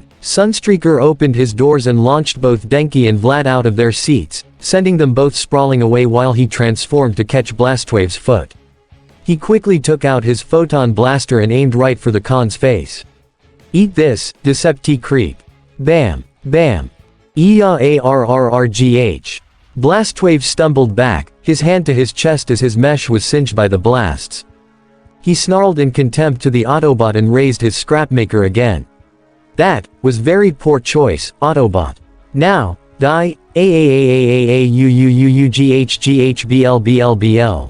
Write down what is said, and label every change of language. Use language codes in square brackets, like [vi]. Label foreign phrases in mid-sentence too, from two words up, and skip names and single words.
[en] Sunstreaker opened his doors and launched both Denki and Vlad out of their seats, sending them both sprawling away while he transformed to catch Blastwave's foot. He quickly took out his photon blaster and aimed right for the con's face. "Eat this, Decepti creep." Bam, bam. EA-ARRRGH. Blastwave stumbled back, his hand to his chest as his mesh was singed by the blasts. He snarled in contempt to the Autobot and raised his scrapmaker again. That was very poor choice, Autobot. Now, die, AAAAAAUUUUGHGHBLBLBL.